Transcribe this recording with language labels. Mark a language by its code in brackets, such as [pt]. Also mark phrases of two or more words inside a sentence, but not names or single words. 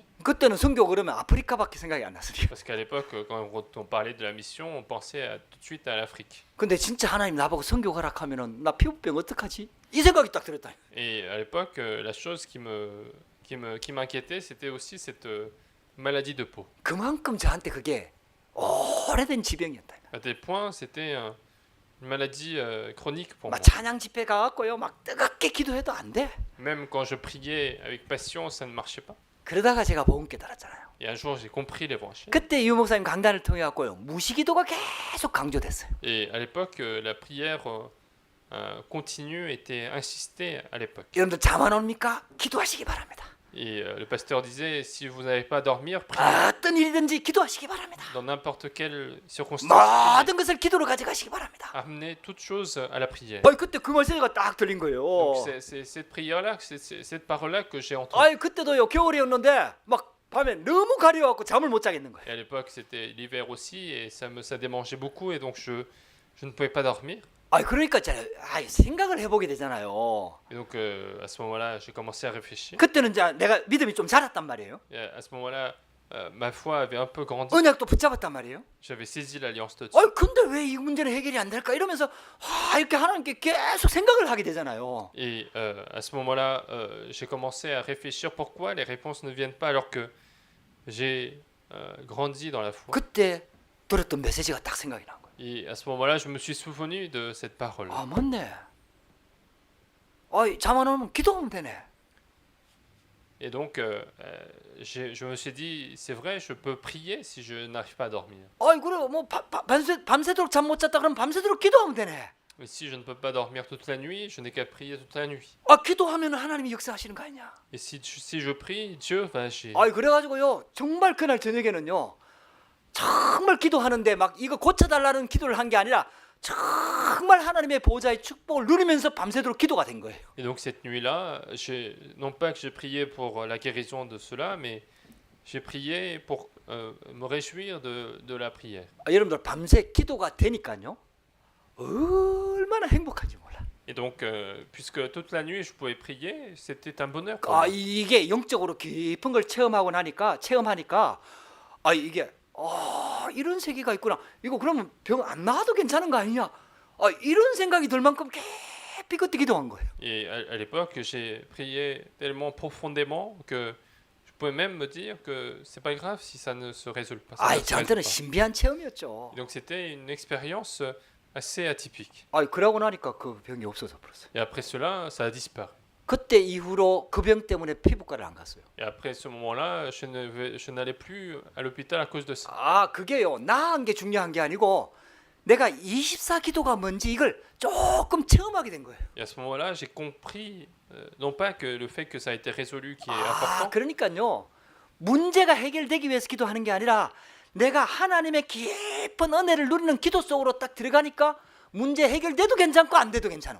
[ko] 그때는 선교 그러면 아프리카밖에 생각이 안 났어요. [fr] Parce qu'à l'époque, quand on parlait de la mission, on pensait tout de suite à l'Afrique. [ko] 근데 진짜 하나님 나보고 선교 가라 하면은 나 피부병 어떡하지? 이 생각이 딱 들었다. [fr] Et à l'époque, la chose qui m'inquiétait, c'était aussi cette maladie de peau. [ko] 그만큼 저한테 그게 오래된 지병이었다. [fr] À tel point, c'était une maladie chronique pour moi. [ko] 막 찬양 집회 가갖고요 막 뜨겁게 기도해도 안 돼. [fr] Même quand je priais avec passion, ça ne marchait pas. [ko] 그러다가 제가 복음 깨달았잖아요. [fr] Et un jour, j'ai compris l'évangile. [ko] 그때 유 목사님 강단을 통해 갖고요 무시기도가 계속 강조됐어요. [fr] Et à l'époque, la prière continue était insistée à l'époque. [ko] 여러분들 잠 안 옵니까? 기도하시기 바랍니다. [fr] Et le pasteur disait, si vous n'avez pas à dormir, priez. [ko] 어떤 일이든지 기도하시기 바랍니다. [fr] Dans n'importe quelle circonstance, priez. [ko] 모든 것을 기도로 가져가시기 바랍니다. [fr] Amenez toute chose à la prière. [ko] 그때 그 말씀이 딱 들린 거예요. [fr] Donc c'est cette prière-là, c'est cette parole-là que j'ai entendue. [ko] 그때도요 겨울이었는데 막 밤에 너무 가려워갖고 잠을 못 자겠는 거예요. [fr] Et à l'époque, c'était l'hiver aussi, et ça démangeait beaucoup, et donc je ne pouvais pas dormir. [ko] 그러니까 제가 생각을 해보게 되잖아요. [fr] Et donc à ce moment-là, j'ai commencé à réfléchir. [ko] 그때는 이제 내가 믿음이 좀 자랐단 말이에요. [fr] Et à ce moment-là, ma foi avait un peu grandi. [ko] 언약도 붙잡았단 말이에요. [fr] J'avais saisi l'alliance de Dieu. [ko] 근데 왜 이 문제는 해결이 안 될까 이러면서 이렇게 하나님께 계속 생각을 하게 되잖아요. [fr] Et à ce moment-là, j'ai commencé à réfléchir pourquoi les réponses ne viennent pas alors que j'ai grandi dans la foi. [ko] 그때 들었던 메시지가 딱 생각이 난 거예요. [fr] Et à ce moment-là, je me suis souvenu de cette parole. [ko] 맞네. 잠 안 오면 기도하면 되네. [fr] Et donc, je me suis dit, c'est vrai, je peux prier si je n'arrive pas à dormir. [ko] 그래 뭐 밤새도록 잠 못 잤다 그러면 밤새도록 기도하면 되네. [fr] Mais si je ne peux pas dormir toute la nuit, je n'ai qu'à prier toute la nuit. [ko] 기도하면 하나님이 역사하시는 거 아니야? [fr] Et si je prie, Dieu va agir. [ko] 그래가지고요 정말 그날 저녁에는요 정말 기도하는데 막 이거 고쳐달라는 기도를 한 게 아니라 정말 하나님의 보좌의 축복을 누리면서 밤새도록 기도가 된 거예요. [fr] Et donc cette nuit-là, non pas que j'ai prié pour la guérison de cela, mais j'ai prié pour me réjouir de la prière. [ko] 여러분들 밤새 기도가 되니까요 얼마나 행복한지 몰라. [fr] Et donc, puisque toute la nuit je pouvais prier, c'était un bonheur pour 아, moi. [ko] 이게 영적으로 깊은 걸 체험하니까 아, 이게 이런 세계가 있구나. 이거 그러면 병 안 나와도 괜찮은 거 아니냐? 이런 생각이 들 만큼 깊이 그때 기도한 거예요. [fr] Et à l'époque, j'ai prié tellement profondément que je pouvais même me dire que c'est pas grave si ça ne se résout pas. Ça ne se résout [ko] 저한테는 [fr] pas. [ko] 신비한 체험이었죠. [fr] Et donc c'était une expérience assez atypique. [ko] 그러고 나니까 그 병이 없어져 버렸어요. [fr] Et après cela, ça a disparu. [ko] 그때 이후로 그 병 때문에 피부과를 안 갔어요. [fr] Et après ce moment-là, je n'allais plus à l'hôpital à cause de ça. [ko] 그게요. 나은 게 중요한 게 아니고 내가 24기도가 뭔지 이걸 조금 체험하게 된 거예요. [fr] Et à ce moment-là, j'ai compris, non pas que le fait que ça a été résolu qui est important, [ko] 그러니까요. 문제가 해결되기 위해서 기도하는 게 아니라 내가 하나님의 깊은 은혜를 누리는 기도 속으로 딱 들어가니까 문제 해결돼도 괜찮고 안 돼도 괜찮은